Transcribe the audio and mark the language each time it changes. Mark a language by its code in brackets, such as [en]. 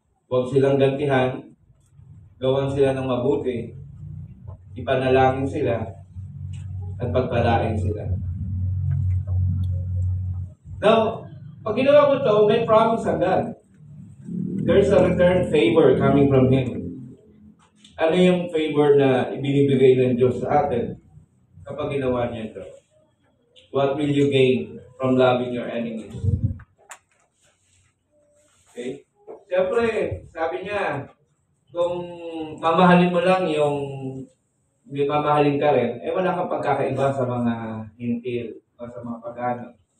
[tl] Huwag silang gantihan, gawan sila ng mabuti, ipanalangin sila, at pagpalain sila. [en] Now, [tl] pag ginawa mo ito, may promise agad. [en] There's a return favor coming from Him. [tl] Ano yung favor na ibinibigay ng Diyos sa atin kapag ginawa niya ito? [en] What will you gain from loving your enemies? Okay? [tl] Siyempre, sabi niya, kung mamahalin mo lang yung hindi mamahalin ka rin, wala kang pagkakaiba sa mga hintil o sa mga pagano.